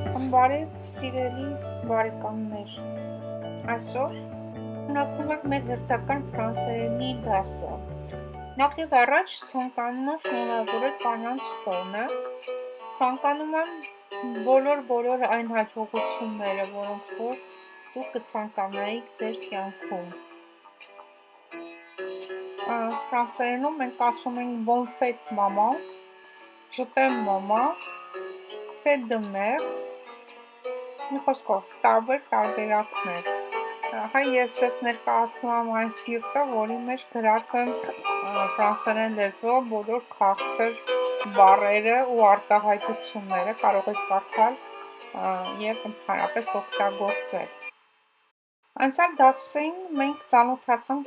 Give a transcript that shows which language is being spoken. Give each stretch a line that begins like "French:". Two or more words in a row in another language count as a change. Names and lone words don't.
Armenian: Բարև սիրելի բարեկամներ, այսօր շարունակում ենք մեր հերթական ֆրանսերենի դասը։ Նախ եւ առաջ ցանկանում եմ շնորհավորել կանանց տոնը, ցանկանում եմ բոլոր այն հաջողությունները, որոնք որ դուք կցանկանայիք ձեր կյանքում։ Ֆրանսերենում մենք ասում
French: ենք bon fête maman, je t'aime maman, fête de mère,
Armenian: մի խոսքով տարբեր տարբերակներ։ Հայ ես ես ներկայացնում եմ այն սիրտը, որի մեջ գրած են ֆրանսերեն լեզվով բոլոր քաղցր բառերը ու արտահայտությունները, կարող եք կարդալ եւ ընդհանրապես օգտագործել։ Անցյալ դասին մենք ծանոթացանք